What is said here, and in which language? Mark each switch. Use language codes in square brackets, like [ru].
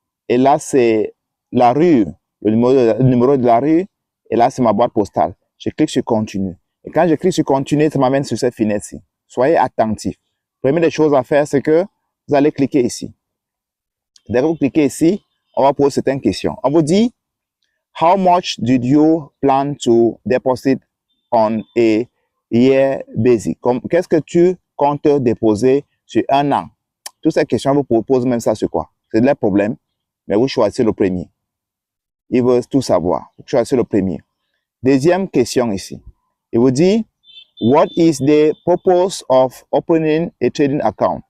[fr] Et là, c'est la rue, le numéro de la rue. Et là, c'est ma boîte postale. Je clique sur continue. Et quand je clique sur continue, ça m'amène sur cette fenêtre-ci. Soyez attentifs. Première des choses à faire, c'est que vous allez cliquer ici. Dès que vous cliquez ici, on va poser certaines questions. On vous dit, [en] how much did you plan to deposit on a year basis? [fr] Qu'est-ce que tu comptes déposer sur un an? Toutes ces questions, vous proposez même ça sur quoi? C'est des problèmes, mais vous choisissez le premier. Il veut tout savoir. Vous choisissez le premier. Deuxième question ici. Il vous dit, [en] what is the purpose of opening a trading account?